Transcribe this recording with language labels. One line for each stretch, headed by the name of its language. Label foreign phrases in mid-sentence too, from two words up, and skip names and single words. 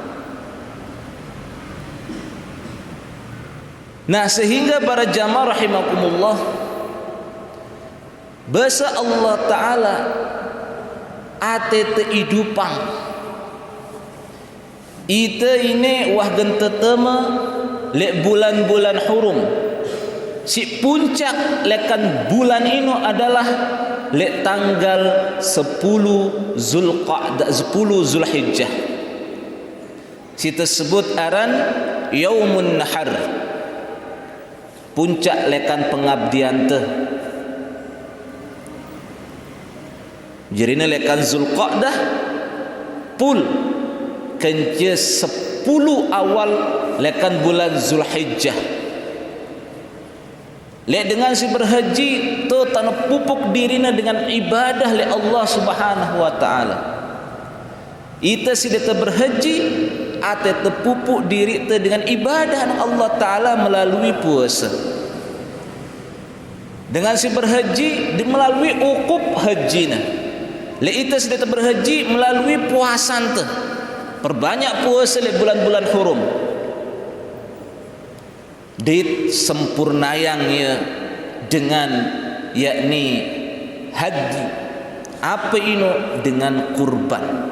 Sasak: Nah, sehingga para jamaah rahimakumullah, bahasa Allah Ta'ala ate teidupang ite ini wah gentetema lek bulan-bulan hurum.
Indonesian: Si puncak lekan bulan ini adalah lek tanggal 10 Zulqa'dah, 10 Zulhijjah. Si tersebut aran Yaumun Nahar, puncak lekan pengabdian teh.
Sasak: Jadi lekan Zulqa'dah pul kence 10 awal lekan bulan Zulhijjah. Lek dengan si berhaji tu tanah pupuk dirina dengan ibadah le Allah
Arabic: Subhanahu wa taala.
Sasak: Ita si deta berhaji ate terpupuk diri te dengan ibadah Allah Taala melalui puasa.
Indonesian: Dengan si berhaji melalui ukub hajina.
Sasak: Le ita si deta berhaji melalui puasan te.
Indonesian: Perbanyak puasa le bulan-bulan hurum. Dit sempurnayang ya dengan yakni haji. Apa ini? Dengan kurban.